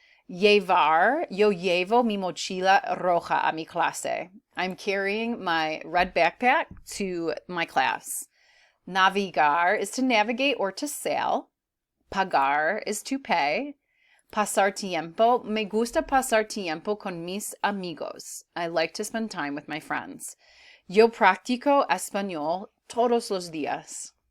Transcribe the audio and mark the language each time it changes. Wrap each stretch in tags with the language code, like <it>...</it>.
<es>Llevar, yo llevo mi mochila roja a mi clase.</es> <en>I'm carrying my red backpack to my class. Navegar is to navigate or to sail. Pagar is to pay.</en> <es>Pasar tiempo, me gusta pasar tiempo con mis amigos.</es> <en>I like to spend time with my friends.</en> <es>Yo practico español todos los días.</es>